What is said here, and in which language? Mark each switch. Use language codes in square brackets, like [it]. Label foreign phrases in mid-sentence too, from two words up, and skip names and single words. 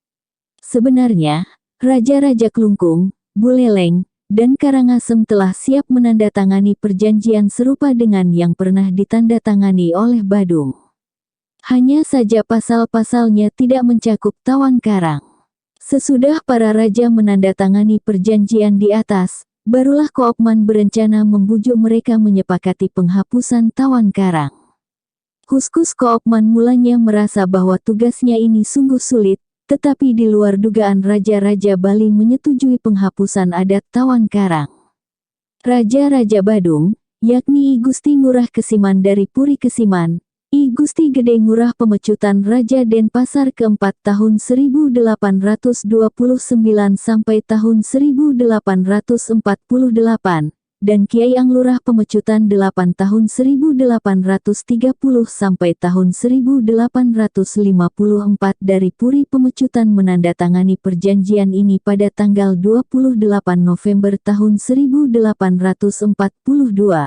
[id] Sebenarnya, Raja-Raja Klungkung, Buleleng, dan Karangasem telah siap menandatangani perjanjian serupa dengan yang pernah ditandatangani oleh Badung. Hanya saja pasal-pasalnya tidak mencakup tawan karang. Sesudah para raja menandatangani perjanjian di atas, barulah Koopman berencana membujuk mereka menyepakati penghapusan tawan karang. Huskus Koopman mulanya merasa bahwa tugasnya ini sungguh sulit, tetapi di luar dugaan raja-raja Bali menyetujui penghapusan adat tawan karang. Raja-raja Badung, yakni I Gusti Ngurah Kesiman dari Puri Kesiman, I Gusti Gede Ngurah Pemecutan Raja Denpasar keempat tahun 1829 sampai tahun 1848, dan Kiai Anglurah Pemecutan 8 tahun 1830 sampai tahun 1854 dari Puri Pemecutan menandatangani perjanjian ini pada tanggal 28 November tahun 1842.